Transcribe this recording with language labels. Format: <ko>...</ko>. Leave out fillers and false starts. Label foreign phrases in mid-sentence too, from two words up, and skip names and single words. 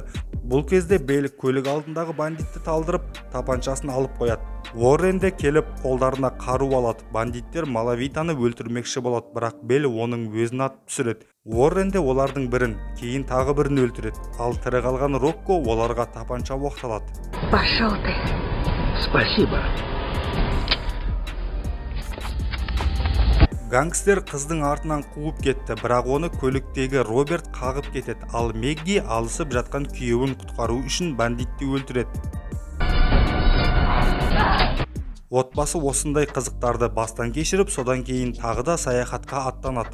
<kk>Бұл кезде Белл көлік алдындағы бандитті талдырып, тапаншасын алып қояды. Уоррен де келіп, қолдарына қару алады. Бандиттер Малавитаны өлтірмекші болады, бірақ Белл оның өзін атып түсіреді. Уоррен де олардың бірін, кейін тағы бірін өлтіреді. Ал тірі қалған Рокко оларға тапанша оқталады.</kk> <ru>Пошел ты. Спасибо.</ru> <kk>Гангстер қыздың артынан қуып кетті, бірақ оны көліктегі Роберт қағып кетеді. Ал Мэгги алысып жатқан күйеуін құтқару үшін бандитті өлтіреді. Отбасы осындай қызықтарды бастан кешіріп, содан кейін тағы да саяхатқа аттанады.</kk>